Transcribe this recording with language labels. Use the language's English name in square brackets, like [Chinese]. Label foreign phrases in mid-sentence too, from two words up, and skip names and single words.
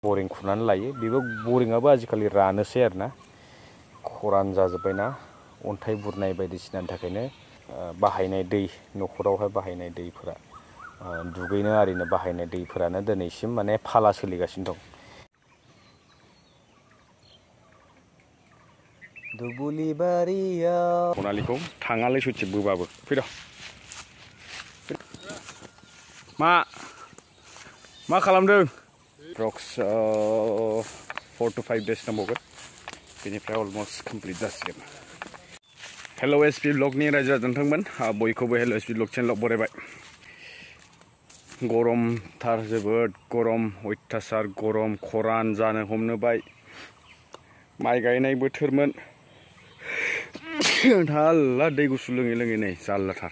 [Bodo] बरिं खुरनानै लायो बेबो बरिंआबो आजिखालि रानोसै आरोना खरान जाजोब्बायना अन्थाइ बुरनाय बायदिसिनानि थाखायनो बाहायनाय दै न'खरावहाय बाहायनाय दैफोरा दुगैनो आरिनो बाहायनाय दैफोरानो दिनैसिम माने फाला सोलिगासिनो दं। दुबुलि बारियाव खनालिखौ थाङालै सयथि बोबाबो फैद' मा खालामदों? [English] Approx 4 to 5 days [Bodo] नांबावगोन बेनिफ्राय [English] almost complete [Bodo] जासिगोन। हेल' एसपि ब्लगनि रायजो राजाफोर बयखौबो हेल' एसपि ब्लग चेनेलाव बरायबाय। गरमथार जोबोद गरम अयथासार गरम खरान जानो हमनोबाय माइ गायनाय बोथोरमोन थाल्ला दै गुसु लोङै लोङै नै जारलाथार।